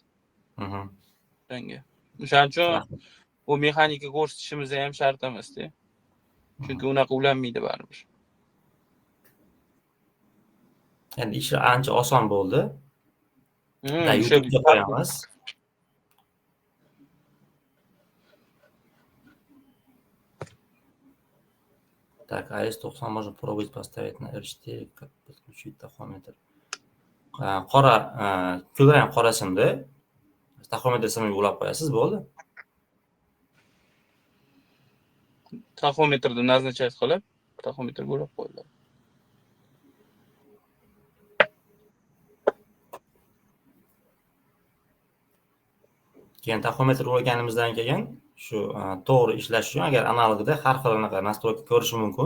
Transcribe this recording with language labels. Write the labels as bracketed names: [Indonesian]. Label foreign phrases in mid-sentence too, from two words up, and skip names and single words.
[Uzbek] Mhm. O'shanga. O'shaning uchun Rahmat. u mexanika ko'rsatishimiz ham shart emasda. Chunki unaqa ulanmaydi baribir. Endi ishlar ancha oson bo'ldi. Da O'sha YouTube'ga qo'yamiz. [Russian] Так, AS90 можно пробовать поставить на R4, как подключить тахометр. [Uzbek] Qora, kulrang qora simni taxometr simiga ulab qo'yasiz, bo'ldi. Taxometrni назначать qilib, taxometrga ulab qo'yiladi. Keyin taxometr ulaganimizdan keyin shu to'g'ri ishlash uchun agar analogida har xil anaqa nastroyka ko'rish mumkin.